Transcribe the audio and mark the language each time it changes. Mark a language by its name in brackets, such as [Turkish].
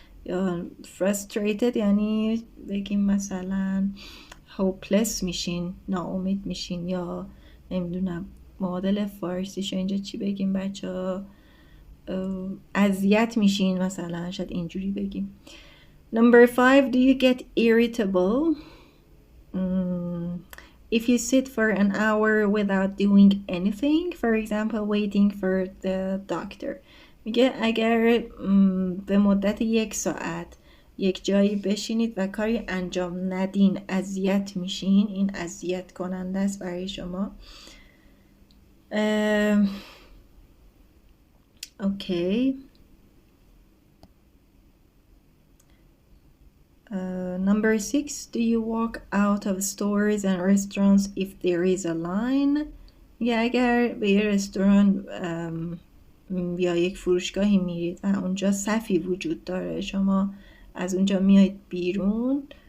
[Persian] یا frustrated یعنی بگیم مثلا hopeless میشین، ناامید میشین، یا نمیدونم معادل فارسیشو اینجا چی بگیم بچه، اذیت میشین مثلا، شاید اینجوری بگیم. [English] Number 5. Do you get irritable if you sit for an hour without doing anything, for example waiting for the doctor؟ [Persian] میگه اگر به مدت 1 ساعت یک جایی بشینید و کاری انجام ندین اذیت میشین. این اذیت کننده است برای شما. اوکی. [English] Number 6. Do you walk out of stores and restaurants if there is a line؟ [Persian] یا اگر به یه رستوران یا یک فروشگاهی میرید و اونجا صفی وجود داره شما از اونجا میایید بیرون.